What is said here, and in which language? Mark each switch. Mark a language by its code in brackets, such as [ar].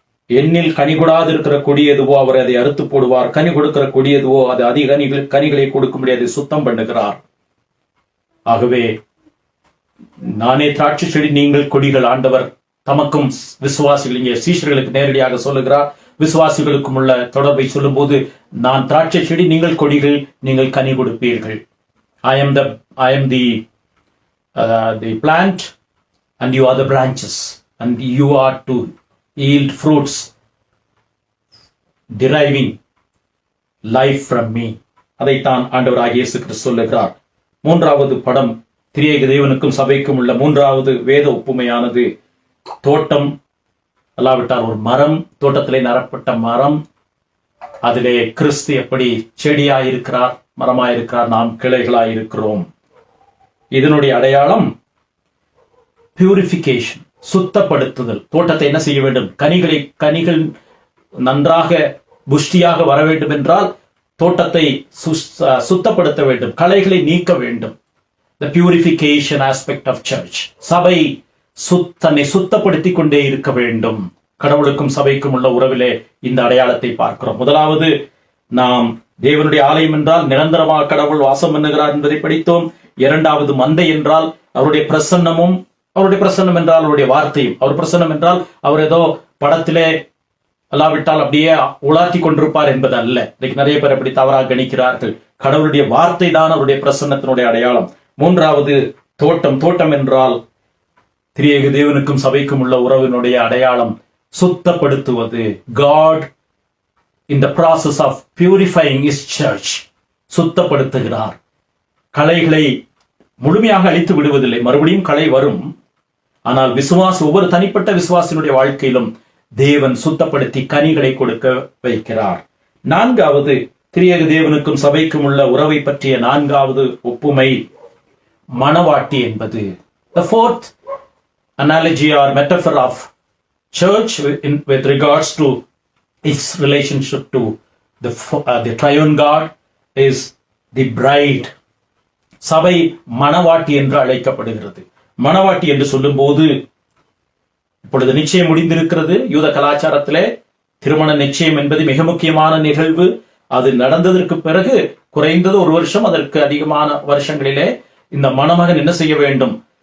[ta] என்னில் கனி கொடாது இருக்கிற கொடி எதுவோ அவர் அதை அறுத்து போடுவார். கனி கொடுக்கிற கொடி எதுவோ அது அதிக கனிகளை கொடுக்கும்படி அதை சுத்தம் பண்ணுகிறார். ஆகவே நானே திராட்சை செடி, நீங்கள் கொடிகள். ஆண்டவர் தமக்கும் விசுவாசிகள், இங்கே சீஷர்களுக்கு நேரடியாக சொல்லுகிறார். விசுவாசிகளுக்கும் உள்ள தொடர்பை சொல்லும் போது, நான் திராட்சை செடி, நீங்கள் கொடிகள், நீங்கள் கனி கொடுப்பீர்கள். [en] I am the plant and you are the branches, and you are to yield fruits deriving life from me. [ta] அதைத்தான் ஆண்டவராகிய இயேசு கிறிஸ்து சொல்லுகிறார். மூன்றாவது படம், திரியேக தேவனுக்கும் சபைக்கும் உள்ள மூன்றாவது வேத ஒப்புமையானது தோட்டம், அல்லாவிட்டால் ஒரு மரம், தோட்டத்திலே நடப்பட்ட மரம். அதிலே கிறிஸ்து எப்படி செடியாயிருக்கிறார், மரமாயிருக்கிறார், நாம் கிளைகளாயிருக்கிறோம். இதனுடைய அடையாளம் பியூரிபிகேஷன், சுத்தப்படுத்துதல். தோட்டத்தை என்ன செய்ய வேண்டும்? கனிகள் நன்றாக புஷ்டியாக வர வேண்டும் என்றால் தோட்டத்தை சுத்தப்படுத்த வேண்டும், களைகளை நீக்க வேண்டும். [en] The purification aspect of church. [ta] சபை தன்னை சுத்தப்படுத்தி கொண்டே இருக்க வேண்டும். கடவுளுக்கும் சபைக்கும் உள்ள உறவிலே இந்த அடையாளத்தை பார்க்கிறோம். முதலாவது, நாம் தேவனுடைய ஆலயம் என்றால் நிரந்தரமாக கடவுள் வாசம் பண்ணுகிறார் என்பதை படித்தோம். இரண்டாவது, மந்தை என்றால் அவருடைய பிரசன்னமும், அவருடைய பிரசன்னம் என்றால் அவருடைய வார்த்தையும். அவர் பிரசன்னம் என்றால் அவர் ஏதோ படத்திலே அல்லாவிட்டால் அப்படியே உலாத்தி கொண்டிருப்பார் என்பது அல்ல. இன்னைக்கு நிறைய பேர் அப்படி தவறாக கணிக்கிறார்கள். கடவுளுடைய வார்த்தை தான் அவருடைய பிரசன்னத்தினுடைய அடையாளம். மூன்றாவது, தோட்டம். தோட்டம் என்றால் திரியேக தேவனுக்கும் சபைக்கும் உள்ள உறவினுடைய அடையாளம் சுத்தப்படுத்துவது. [en] God in the process of purifying his church, [ta] சுத்தப்படுத்துகிறார். களைகளை முழுமையாக அழித்து விடுவதில்லை, மறுபடியும் களை வரும். ஆனால் ஒவ்வொரு தனிப்பட்ட விசுவாசினுடைய வாழ்க்கையிலும் தேவன் சுத்தப்படுத்தி கனிகளை கொடுக்க வைக்கிறார். நான்காவது, திரியேக தேவனுக்கும் சபைக்கும் உள்ள உறவை பற்றிய நான்காவது ஒப்புமை மணவாட்டி என்பது. [en] The fourth analogy or metaphor of church with regards to its relationship to the triune God is the bride. [ta] சபை மணவாட்டி என்று அழைக்கப்படுகிறது. மணவாட்டி என்று சொல்லும் போது, இப்பொழுது நிச்சயம் முடிந்திருக்கிறது. யூத கலாச்சாரத்திலே திருமண நிச்சயம் என்பது மிக முக்கியமான நிகழ்வு. அது நடந்ததற்கு பிறகு குறைந்தது 1 வருஷம், அதற்கு அதிகமான வருஷங்களிலே இந்த மணமகன் என்ன செய்ய வேண்டும்?